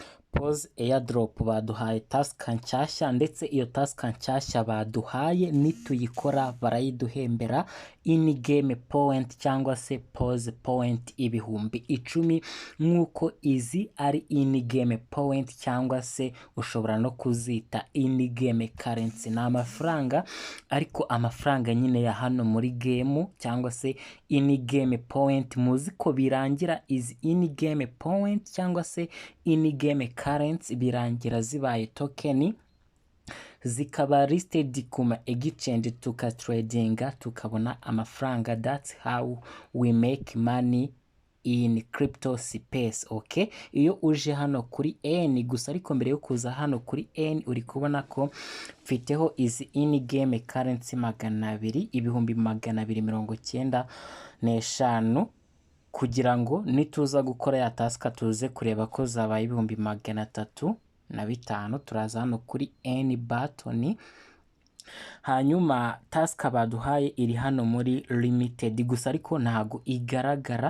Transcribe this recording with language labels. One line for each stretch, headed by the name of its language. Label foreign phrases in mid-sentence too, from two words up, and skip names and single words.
Kinyarwanda: Pause airdrop baduhaye task nshyashya, ndetse iyo task nshyashya baduhaye nituyikora barayiduhembera
English: in game point
Kinyarwanda: cyangwa se pause point ibihumbi 10, nk'uko izi ari
English: in game point
Kinyarwanda: cyangwa se ushobora no kuzita
English: in game currency.
Kinyarwanda: Ni amafaranga, ariko amafaranga nyine ya hano muri game cyangwa se
English: in game point.
Kinyarwanda: Muzi ko birangira izi
English: in game point
Kinyarwanda: cyangwa se
English: in game currency
Kinyarwanda: birangira zibaye token, zikaba listed kuma exchange tukatradinga tukabona amafaranga.
English: That's how we make money in crypto space.
Kinyarwanda: Okay, iyo uje hano kuri N gusa, ariko mbere yo kuza hano kuri N uri kubona ko mfiteho izi
English: in game currency
Kinyarwanda: 200, ibihumbi 295, kugira ngo nituza gukora ya task tuze kureba ko zabaye ibihumbi 305. Turaza hano kuri N button, hanyuma task baduhaye iri hano muri limited gusa, ariko ntago igaragara.